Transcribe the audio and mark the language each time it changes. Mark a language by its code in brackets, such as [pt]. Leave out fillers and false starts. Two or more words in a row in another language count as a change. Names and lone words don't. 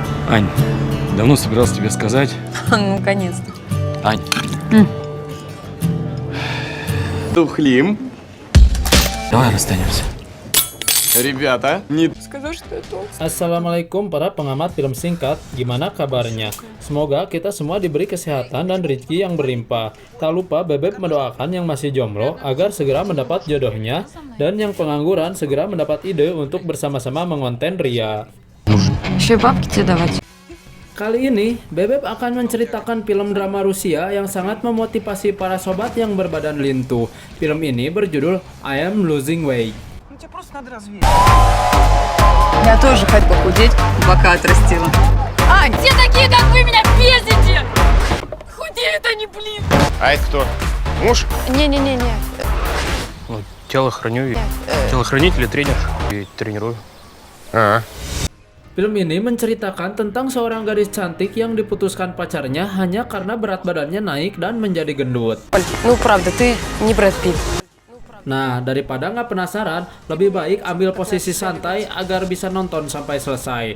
[ru] Ань, давно собирался тебе сказать. Ну, наконец-то. Ань. Тухлим. Давай расстанемся. Ребята, не... Сказал, что это он. [id] Assalamualaikum para pengamat film singkat, gimana kabarnya? Semoga kita semua diberi kesehatan dan rezeki yang berlimpah. Tak lupa Bebeb mendoakan yang masih jomblo agar segera mendapat jodohnya, dan yang pengangguran segera mendapat ide untuk bersama-sama mengonten Ria. [ru] Еще и бабки тебе давать. [id] Kali ini, Bebeb akan menceritakan film drama Rusia yang sangat memotivasi para sobat yang berbadan lintu. Film ini berjudul I Am Losing Weight. [ru] Я тоже хоть похудеть, бока отрастила. А, где такие, как вы, меня бесите? Худеют они, блин. А это кто? Муж? Не-не-не-не. Телохранитель и тренер. И тренирую. А, [id] Film ini menceritakan tentang seorang gadis cantik yang diputuskan pacarnya hanya karena berat badannya naik dan menjadi gendut. [ru] Ну, правда, ты не Брэд Питт. [id] Nah, daripada nggak penasaran, lebih baik ambil posisi santai agar bisa nonton sampai selesai.